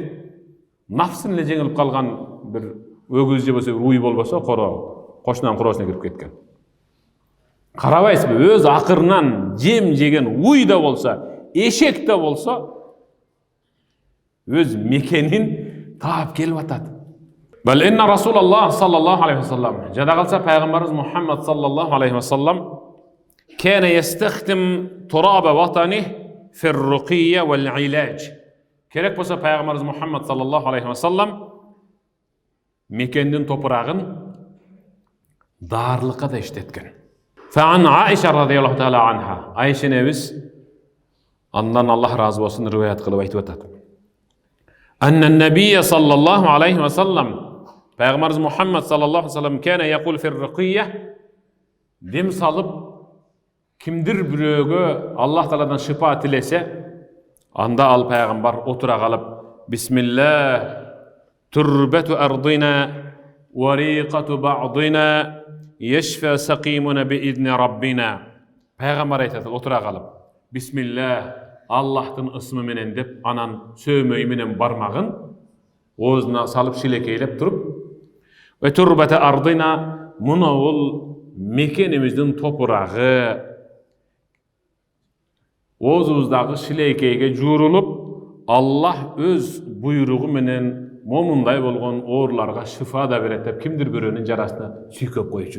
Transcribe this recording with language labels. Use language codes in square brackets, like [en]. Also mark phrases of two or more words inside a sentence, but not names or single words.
[ky] Нафсын эле жеңилип калган бир өгүз же болсо уй болбосо, кошунан короосуна кирип кеткен. Карабайсызбы, өз акырынан жем жеген уй да болсо, эшек да болсо, өз мекенин таап келип атат. [ar] بل إن رسول الله صلى الله عليه وسلم, [ky] жада калса пайгамбарыбыз [ar] Мухаммад صلى الله عليه وسلم كان يستخدم تراب وطنه في الرقية والعلاج. [ky] Керек болса пайгамбарыбыз Мухаммад [ar] صلى الله عليه وسلم [ky] мекендин топурагын дарылыкка да иштеткен. [ar] فعن عائشة رضي الله تعالى عنها, [ky] Айша небиз андан Аллах разы болсун риваят кылып айтып атат. [ar] أن النبي صلى الله عليه وسلم, [ky] пайгамбарыбыз Мухаммад [ar] صلى الله عليه وسلم كان يقول في الرقية, [ky] дем салып кимдир бирөөгө Аллах Тааладан шифа тилесе, анда ал пайгамбар отура калып, бисмиллах, [ar] تربة أرضنا بريقة بعضنا يشفى سقيمنا بإذن ربنا. [ky] Пайгамбар айтат, отура калып, бисмиллах, Аллахтын ысмы менен деп, анан сөймөй менен бармагын оозуна салып шилекейлеп туруп, [ar] وتربة أرضنا, [ky] муну бул мекенибиздин топурагы, оозубуздагы шилекейге жуурулуп, Аллах өз буйругу менен момундай болгон ооруларга шифа да берет деп кимдир бирөөнүн жарасына сүйкөп койчу.